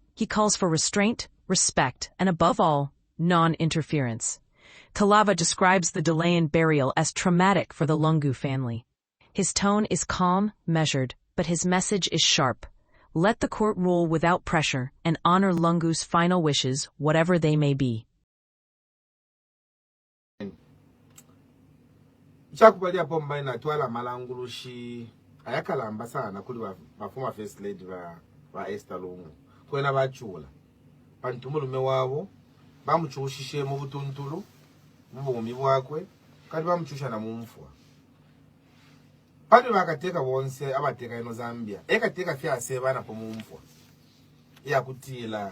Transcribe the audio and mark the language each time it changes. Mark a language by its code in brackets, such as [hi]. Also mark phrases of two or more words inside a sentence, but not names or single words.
[en] He calls for restraint, respect, and above all, non-interference. Kalava describes the delay in burial as traumatic for the Lungu family. His tone is calm, measured, but his message is sharp. Let the court rule without pressure and honor Lungu's final wishes, whatever they may be. [bem] Ayakalamba sana kuli ba [en] former first lady [bem] ba Esther Lungu kwena bachula pantumulume wabo bamuchushishe mu butuntulu mubumi bwakwe kati bamuchusha na mumfwa pali bakateka bonse abateka ino Zambia ekateka fyase bana po mumfwa yakutila